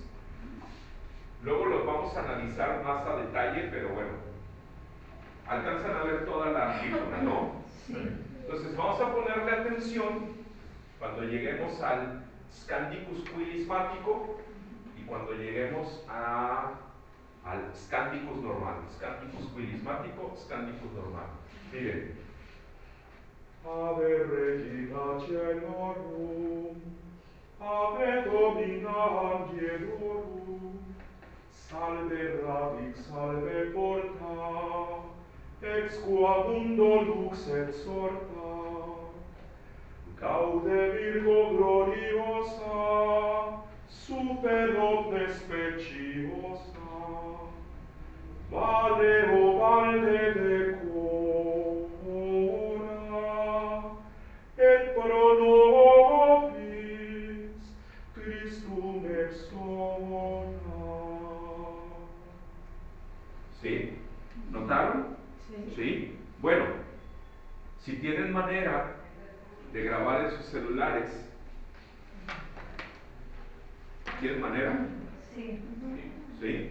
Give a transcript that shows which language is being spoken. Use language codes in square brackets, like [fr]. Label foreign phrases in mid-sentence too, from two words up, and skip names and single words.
[es] Luego los vamos a analizar más a detalle, pero bueno, alcanzan a ver toda la antífona, ¿no? Sí. Entonces vamos a ponerle atención cuando lleguemos al Scandicus quilismático y cuando lleguemos al Scandicus normal. Scandicus quilismático, Scandicus normal. Miren. [la] Ave regina caelorum, Salve radix, salve porta, ex qua mundo lux exorta. Gaude Virgo gloriosa, super omnes speciosa. Vale o valde decora, et pro nobis Christum exona. [es] ¿Sí? ¿Notaron? Sí. Bueno, si tienen manera de grabar en sus celulares, ¿tienen manera? Sí. ¿Sí?